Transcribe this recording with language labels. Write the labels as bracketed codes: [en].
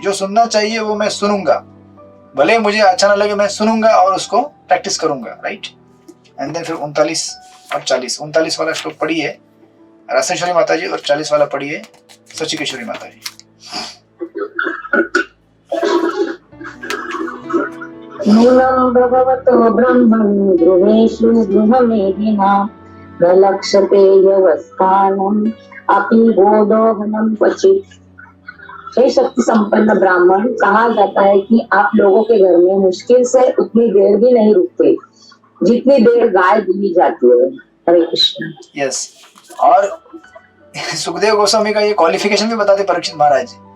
[hi] जो सुनना चाहिए वो मैं सुनूंगा, भले मुझे अच्छा ना लगे, मैं सुनूंगा और उसको प्रैक्टिस करूंगा, राइट। एंड देन फिर 39 और 40, 39 वाला श्लोक पढ़िए रासेश्वरी माता जी और 40 वाला पढ़िए सचिकेश्वरी माता जी। [sa] नूनं भगवतो ब्रह्मन् गृहेषु गृहमेधिनां प्रलक्ष्यते यवस्थानम् अपि बोधोहनं क्वचित्। [hi] हे शक्ति संपन्न ब्राह्मण, कहा जाता है कि आप लोगों के घर में मुश्किल से उतनी देर भी नहीं रुकते जितनी देर गाय दूही जाती है। हरे कृष्ण। यस, और सुखदेव गोस्वामी का ये क्वालिफिकेशन भी बताते परीक्षित महाराज।